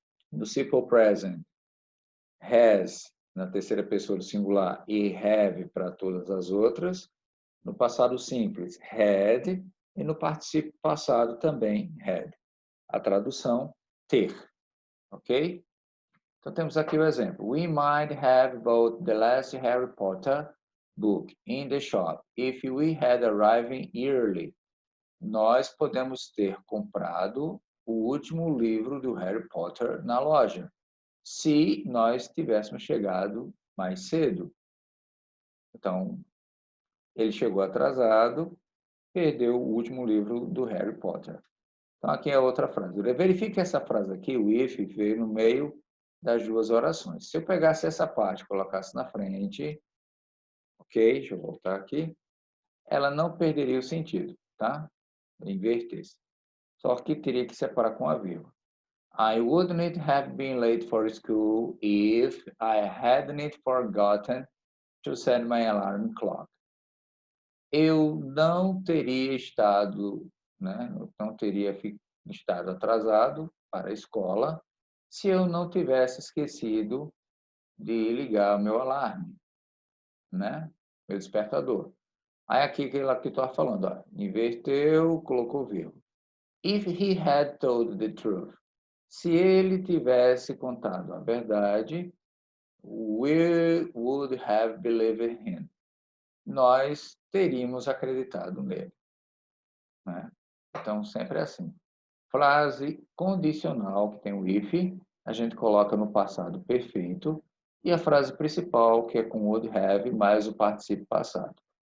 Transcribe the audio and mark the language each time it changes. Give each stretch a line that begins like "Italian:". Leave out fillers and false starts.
Portuguese: No simple present, has, na terceira pessoa do singular, e have para todas as outras. No passado simples, had, e no particípio passado também, had. A tradução, ter, ok? Então, temos aqui o exemplo.
English: We might have bought the last Harry Potter book in the shop if we had arrived early.
Portuguese: Nós podemos ter comprado o último livro do Harry Potter na loja, se nós tivéssemos chegado mais cedo. Então, ele chegou atrasado, perdeu o último livro do Harry Potter. Então, aqui é outra frase. Verifique essa frase aqui, o if, veio no meio das duas orações. Se eu pegasse essa parte e colocasse na frente, ok, deixa eu voltar aqui, ela não perderia o sentido, tá? Invertesse. Só que teria que separar com a vírgula.
English: I wouldn't have been late for school if I hadn't forgotten to set my alarm clock.
Portuguese: Eu não teria estado, né, não teria estado atrasado para a escola se eu não tivesse esquecido de ligar o meu alarme, né, meu despertador. Aí aqui que ela que estava falando, ó, inverteu, colocou vírgula.
English: If he had told the truth,
Portuguese: se ele tivesse contado a verdade,
English: we would have believed him.
Portuguese: Nós teríamos acreditado nele, né? Então, sempre assim. Frase condicional, que tem o if, a gente coloca no passado perfeito, e a frase principal, que é com would have, mais o particípio passado.